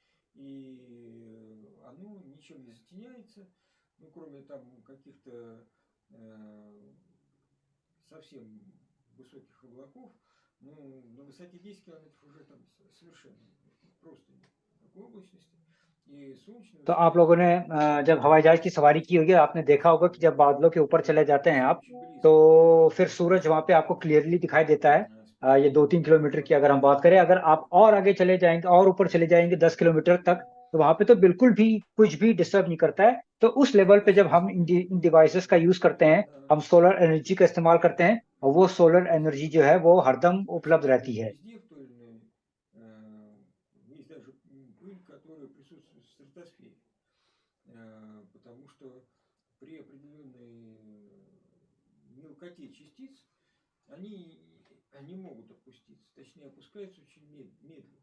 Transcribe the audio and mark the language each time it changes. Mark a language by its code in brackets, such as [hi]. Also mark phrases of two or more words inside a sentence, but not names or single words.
[ru] И оно ничем не затеняется, ну, кроме там каких-то совсем высоких облаков. Ну, на высоте 10 километров уже там совершенно просто нет такой облачности. И солнечного [hi] तो आप लोगों ने जब हवाई जहाज की सवारी की होगी आपने देखा होगा कि जब बादलों के ऊपर चले जाते हैं आप तो फिर सूरज वहां पे आपको क्लियरली दिखाई देता है। ये 2-3 किलोमीटर की अगर हम बात करें, अगर आप और आगे चले जाएंगे और ऊपर चले जाएंगे 10 किलोमीटर तक, तो वहां पे तो बिल्कुल भी कुछ भी डिस्टर्ब नहीं करता है। तो उस लेवल पे जब हम इन डिवाइसेस का यूज करते हैं, हम [en] solar energy [hi] का इस्तेमाल करते हैं, और वो [en] solar energy [hi] जो है वो हरदम उपलब्ध रहती है। [ru] везде в той или иной, есть даже пыль, которая присутствует в стратосфере. Потому что при определенной мелкоте частиц они могут опуститься, точнее опускаются очень медленно.